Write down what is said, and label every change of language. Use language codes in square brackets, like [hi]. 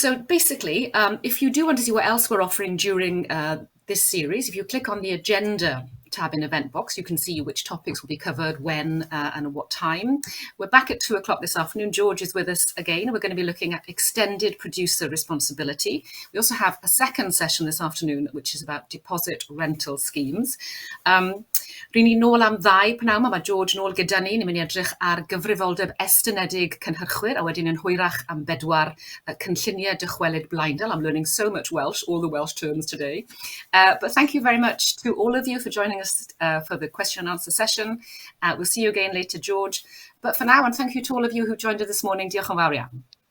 [en] So basically, if you do want to see what else we're offering during this series, if you click on the agenda tab in Event Box, you can see which topics will be covered, when and at what time. We're back at 2 o'clock this afternoon. George is with us again. We're going to be looking at extended producer responsibility. We also have a second session this afternoon, which is about deposit rental schemes. [cy] Rydyn ni nôl am 2 pnawn, mae George nôl gyda ni. Ni'n mynd i edrych ar gyfrifoldeb estynedig cynhyrchwyr, a wedyn yn hwyrach am 4 cynlluniau dychwelyd blaendal. [en] I'm learning so much Welsh, all the Welsh terms today. But thank you very much to all of you for joining us for the question and answer session. We'll see you again later, George. But for now, and thank you to all of you who joined us this morning. [cy] Diolch yn fawr iawn.